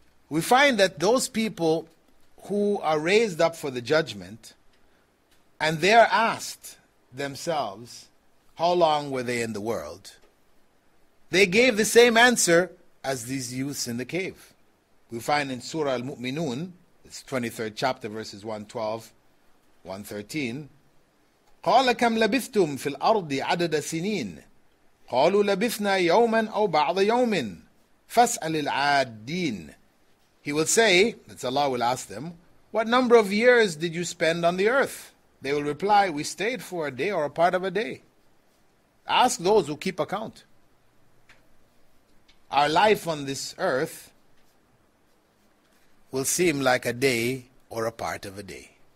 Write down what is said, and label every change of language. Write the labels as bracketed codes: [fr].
[en] We find that those people who are raised up for the judgment, and they are asked themselves, how long were they in the world? They gave the same answer as these youths in the cave. We find in Surah Al-Mu'minun, it's 23rd chapter, verses 112, 113, [ar] قال كم لبثتم في الأرض عدد سنين قالوا لبثنا يوما أو بعض يوم فاسأل العادين. [en] He will say, that's Allah will ask them, what number of years did you spend on the earth? They will reply, we stayed for a day or a part of a day. Ask those who keep account. Our life on this earth will seem like a day or a part of a day.